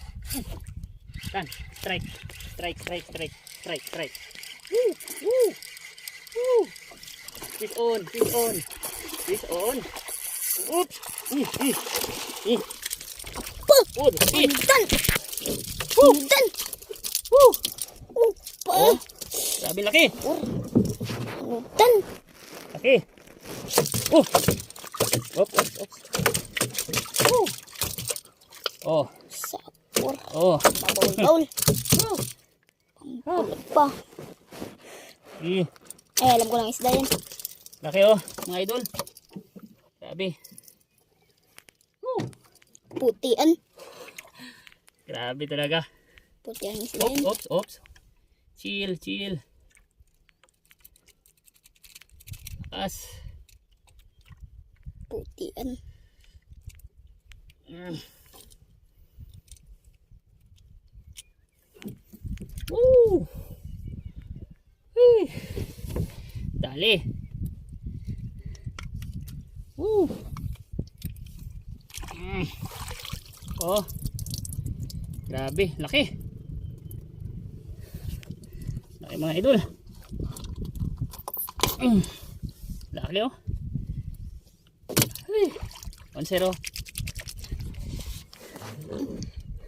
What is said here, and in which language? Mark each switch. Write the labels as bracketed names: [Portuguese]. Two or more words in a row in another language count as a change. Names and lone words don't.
[English] Tan, strike. Woo, woo, woo. Fish on. Oops. Oh, fish. Dan. Woo. Dan. Woo. Pa. [Filipino] Oh, grabe laki. Dan. Laki. Oh. Oops. Woo. Oh. Sapor. Oh. Baul. Oh. Kulot pa. Eh, Alam ko lang isda yan. laki oh, mga idol. Grabe. Oh. Putian. Grabe talaga. Putian ng isda yan. Oops. Chill. Lakas. Putian. Woo! Dali. Woo! Oh. Grabe, laki. Laki mga idol. Laki oh. 1-0.